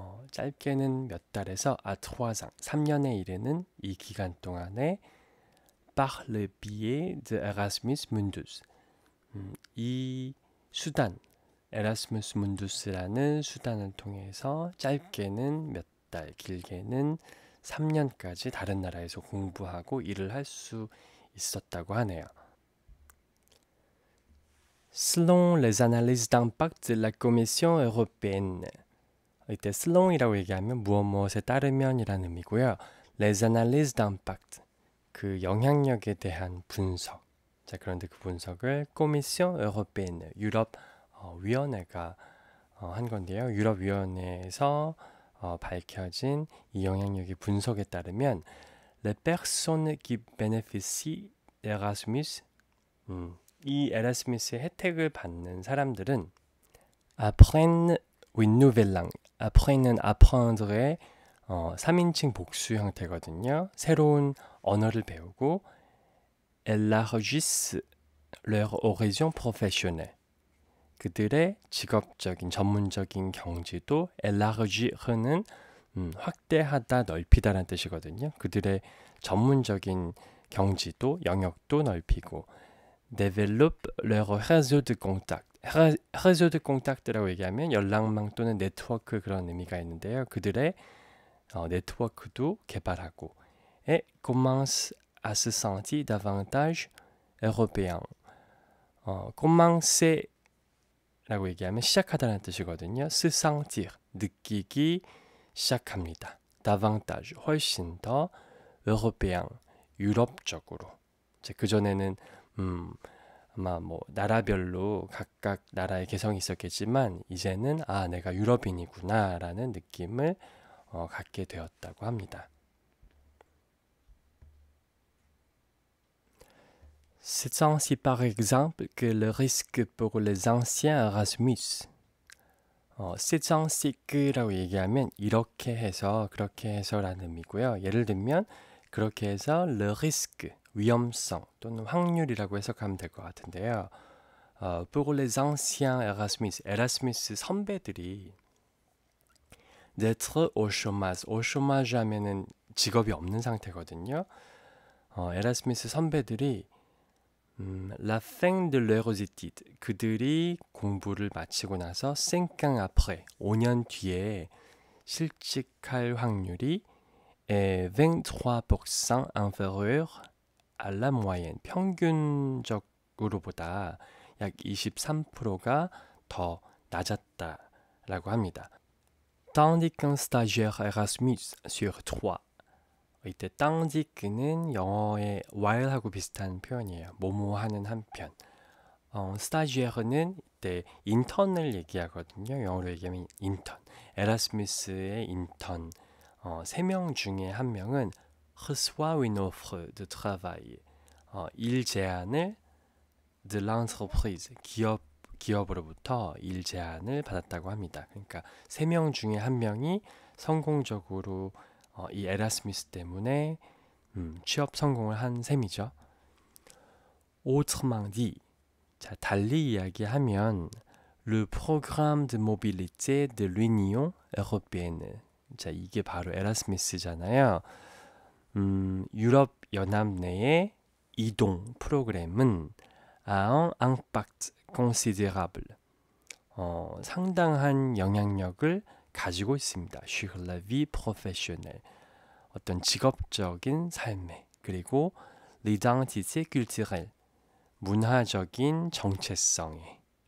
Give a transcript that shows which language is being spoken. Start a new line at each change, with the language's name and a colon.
Korean: 짧게는 몇 달에서
French: à 3 ans
Korean: 3년에 이르는 이 기간 동안에
French: par le biais de Erasmus Mundus
Korean: 이 수단 에라스무스 문두스라는 수단을 통해서 짧게는 몇 달, 길게는 3년까지 다른 나라에서 공부하고 일을 할 수 있었다고 하네요.
French: Selon les analyses d'impact de la Commission européenne.
Korean: 이때 selon이라고 얘기하면 무엇에 따르면이라는 의미고요.
French: Les analyses d'impact.
Korean: 그 영향력에 대한 분석. 자, 그런데 그 분석을 Commission européenne, 유럽 위원회가 한 건데요. 유럽 위원회에서 밝혀진 이 영향력의 분석에 따르면
French: les personnes qui bénéficient d'Erasmus
Korean: 이 에라스무스의 혜택을 받는 사람들은
French: apprennent une nouvelle langue.
Korean: apprennent은 apprendre의 3인칭 복수 형태거든요. 새로운 언어를 배우고
French: élargissent leur horizon professionnel.
Korean: 그들의 직업적인 전문적인 경지도 élargir는 확대하다, 넓히다라는 뜻이거든요. 그들의 전문적인 경지도, 영역도 넓히고
French: développe leur réseau de contact. réseau de contact
Korean: 라고 얘기하면 연락망 또는 네트워크 그런 의미가 있는데요. 그들의 네트워크도 개발하고
French: et commence à se sentir davantage européen.
Korean: commencer라고 얘기하면 시작하다는 뜻이거든요.
French: se sentir,
Korean: 느끼기 시작합니다. davantage, 훨씬 더 européen, 유럽적으로. 그전에는 아마 뭐 나라별로 각각 나라의 개성이 있었겠지만 이제는 내가 유럽인이구나 라는 느낌을 갖게 되었다고 합니다.
French: C'est ainsi par exemple que le risque pour les anciens Erasmus. c'est ainsi que
Korean: 라고 얘기하면 이렇게 해서, 그렇게 해서라는 의미고요. 예를 들면 그렇게 해서
French: le risque,
Korean: 위험성 또는 확률이라고 해석하면 될 것 같은데요.
French: pour les anciens Erasmus,
Korean: 에라스무스 선배들이
French: d'être au chômage, au chômage
Korean: 하면은 직업이 없는 상태거든요. 에라스무스 선배들이
French: la fin de leurs études,
Korean: 그들이 공부를 마치고 나서
French: 5 ans après,
Korean: 5년 뒤에 실직할 확률이
French: est 23% inférieur à la moyenne,
Korean: 평균적으로보다 약 23%가 더 낮았다라고 합니다.
French: Tandis qu'un stagiaire Erasmus sur 3,
Korean: 이때 tandis는 영어의 while하고 비슷한 표현이에요. 뭐뭐 하는 한편. stagiaire는 이때 인턴을 얘기하거든요. 영어로 얘기하면 인턴. 에라스무스의 인턴 3명 중에 한 명은
French: reçoit une offre de travail,
Korean: 일 제안을
French: de l'entreprise,
Korean: 기업으로부터 일 제안을 받았다고 합니다. 그러니까 3명 중에 한 명이 성공적으로 이 에라스무스 때문에 취업 성공을 한 셈이죠.
French: Autrement dit,
Korean: 자, 달리 이야기하면
French: le programme de mobilité de l'Union européenne.
Korean: 자, 이게 바로 에라스무스잖아요. 유럽 연합 내의 이동 프로그램은
French: a un impact considérable,
Korean: 상당한 영향력을 가지고 있습니다.
French: sur la vie professionnelle,
Korean: 어떤 직업적인 삶에, 그리고
French: l'identité culturelle,
Korean: 문화적인 정체성에.